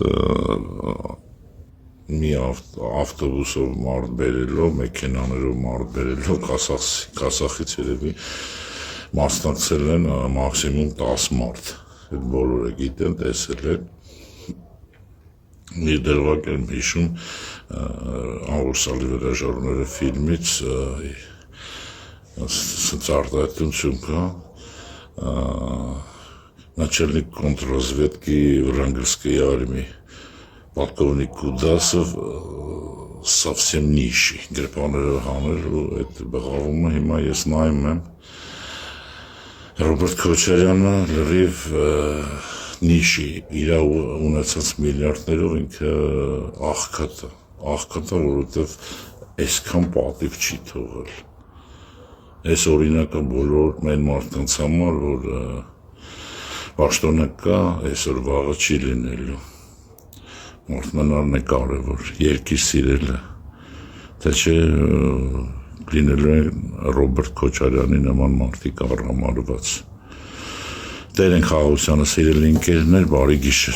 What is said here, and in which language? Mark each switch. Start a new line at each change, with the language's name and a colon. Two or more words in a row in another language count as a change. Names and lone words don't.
Armenian: մի ավտոբուսով մարդ բերելով, մեքենաներով մարդ բերելով, Քասախից երևի մասնակցել են մաքսիմում 10 մարդ։ Այդ բոլորը գիտեն, տեսել են։ Մի դրվագ եմ հիշում Աղուրսալի վրաժարուները ֆիլմից արտահայտություն կա
Russian: начальник контрразведки Врангельской армии полковник Кудасов совсем нищий
Armenian: գրպաները հաներ ու այդ բղավումը հիմա ես նայում եմ Ռոբերտ Քոչարյանը լրիվ նիշի իր ունեցած միլիարդներով ինքը աղքատը, որովհետև այսքան պատիվ չի թողել։ Այս օրինակը բոլոր մեր մարդկանց համար, որ պաշտոնը կա, այսօր վաղը չի լինելու։ Մարդկանարն է կարևոր, երկիր սիրելը, թե չէ լինելու են Ռոբերտ Քոչարյանի նման մարդիկ առհամարված։ Տեր են խաղաղությանը սիրելի ընկերներ, բարի գիշեր։